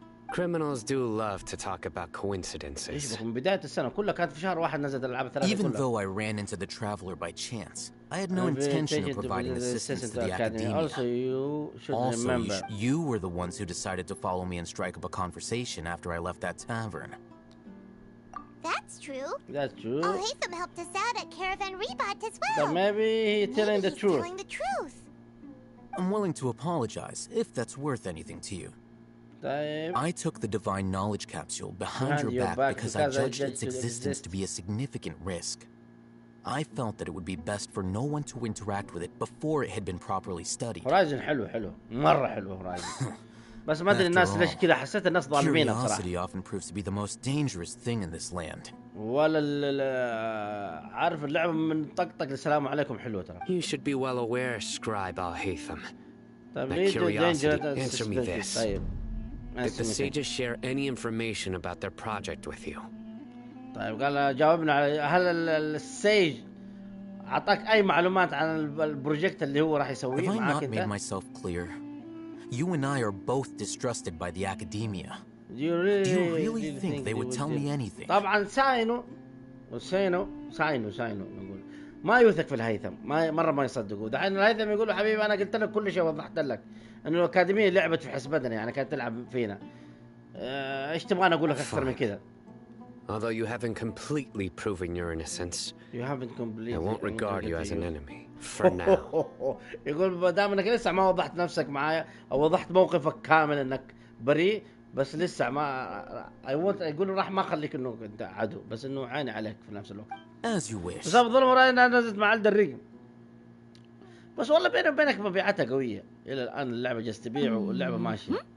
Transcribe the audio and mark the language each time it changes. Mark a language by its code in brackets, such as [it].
[en] Criminals do love to talk about coincidences. [ar] من بداية السنة كلها كانت في شهر 1 نزلت الألعاب الثلاثة كلها. [en] Even though I ran into the traveler by chance, I had no intention of providing assistance to the academia. Also, you should remember. You were the ones who decided to follow me and strike up a conversation after I left that tavern. That's true. That's true. Haytham helped us out at Caravan Rebot as well. But maybe he's telling the truth. Telling the truth. I'm willing to apologize if that's worth anything to you. I took the divine knowledge capsule behind your back because I judged its existence to be a significant risk. I felt that it would be best for no one to interact with it before it had been properly studied. [ar] Horizon حلو مرة حلو Horizon. بس ما أدري الناس ليش كذا حسيت الناس ظالمين بصراحة. [en] Curiosity often proves to be the most dangerous thing in this land. [ar] ولا عارف اللعبة من طقطق للسلام عليكم حلوة ترى. [en] You should be well aware, Scribe Al-Haytham. That curiosity, answer me this. Did the sages share any information about their project with you? [ar] طيب قال جاوبنا على هل السيج أعطاك أي معلومات عن البروجكت اللي هو راح يسويه معاك أنت؟ [en] Have I not made myself clear? You and I are both distrusted by the academia. Do you really think they would tell me anything? [ar] طبعا ساينو نقول ما يوثق في الهيثم مرة ما يصدقوا. دحين الهيثم يقولوا حبيبي أنا قلت لك كل شيء وضحت لك إنه الأكاديمية لعبت في حسبتنا يعني كانت تلعب فينا. إيش تبغى أقول لك أكثر من كذا؟ [en] Although you haven't completely proven your innocence, I won't regard you as an enemy for now. [ar] يقول ما دام انك لسه ما وضحت نفسك معايا او وضحت موقفك كامل انك بريء، بس لسه ما يقول راح ما اخليك انه انت عدو، بس انه عاني عليك في نفس الوقت. [en] As you wish. [ar] بس الظلم رايي انها نزلت مع الدريق. بس والله بيني وبينك مبيعاتها قوية الى الان، اللعبة جالسة تبيع واللعبة ماشية.